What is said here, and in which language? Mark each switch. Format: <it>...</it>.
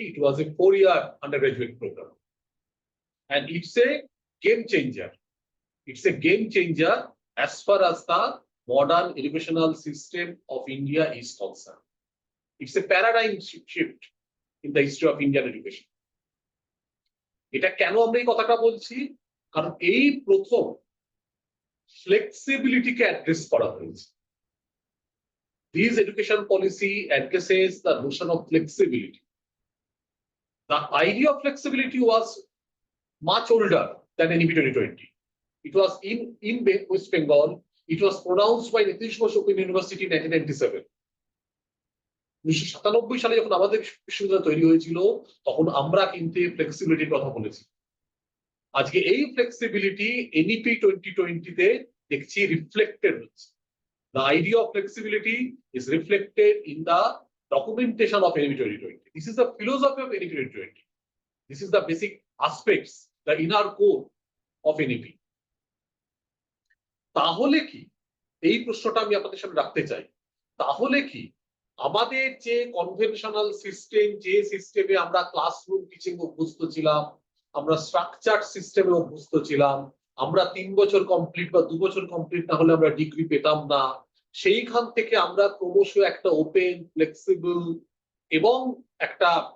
<en>It was a 4-year undergraduate program. And it's a game changer. It's a game changer as far as the modern educational system of India is concerned. It's a paradigm shift in the history of Indian education.</en> <bn>এটা কেন আমরা এই কথাটা বলছি? কারণ এই প্রথম ফ্লেক্সিবিলিটিকে address করা হয়েছে।</bn> <en>This education policy addresses the notion of flexibility. The idea of flexibility was much older than NEP 2020. It was in West Bengal. It was pronounced by Netaji Subhash Open University in 1997.</en> <bn>1997 সালে যখন আমাদের বিশ্ববিদ্যালয় তৈরি হয়েছিল, তখন আমরা কিন্তু ফ্লেক্সিবিলিটির কথা বলেছি। আজকে এই ফ্লেক্সিবিলিটি NEP 2020 তে দেখছি রিফ্লেক্টেড হচ্ছে।</bn> <en>The idea of flexibility is reflected in the documentation of NEP 2020. This is the philosophy of NEP 2020. This is the basic aspects, the inner core of NEP.</en> <bn>তাহলে কি, এই প্রশ্নটা আমি আপনাদের সামনে রাখতে চাই, তাহলে কি আমাদের যে কনভেনশনাল সিস্টেম, যে সিস্টেমে আমরা ক্লাসরুম টিচিং অভ্যস্ত ছিলাম, আমরা স্ট্রাকচার্ড সিস্টেমে অভ্যস্ত ছিলাম, আমরা 3 বছর কমপ্লিট বা 2 বছর কমপ্লিট না হলে আমরা ডিগ্রি পেতাম না, সেইখান থেকে আমরা ক্রমশ একটা ওপেন, ফ্লেক্সিবল এবং একটা</bn>